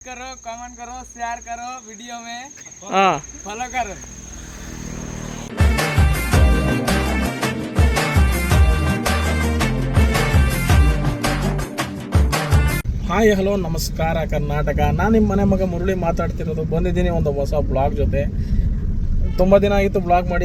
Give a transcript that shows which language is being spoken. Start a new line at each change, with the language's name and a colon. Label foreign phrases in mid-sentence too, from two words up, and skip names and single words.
Hindi: करो, कमेंट करो, शेयर करो, वीडियो में फॉलो करो।
Kannada: ಹಾಯ್ ಹಲೋ ನಮಸ್ಕಾರ ಕರ್ನಾಟಕ. ನಾನು ನಿಮ್ಮ ಮನೆ ಮಗ ಮುರಳಿ ಮಾತಾಡ್ತಿರೋದು. ಬಂದಿದ್ದೀನಿ ಒಂದು ಹೊಸ ಬ್ಲಾಗ್ ಜೊತೆ. ತುಂಬ ದಿನ ಆಗಿತ್ತು ಬ್ಲಾಗ್ ಮಾಡಿ.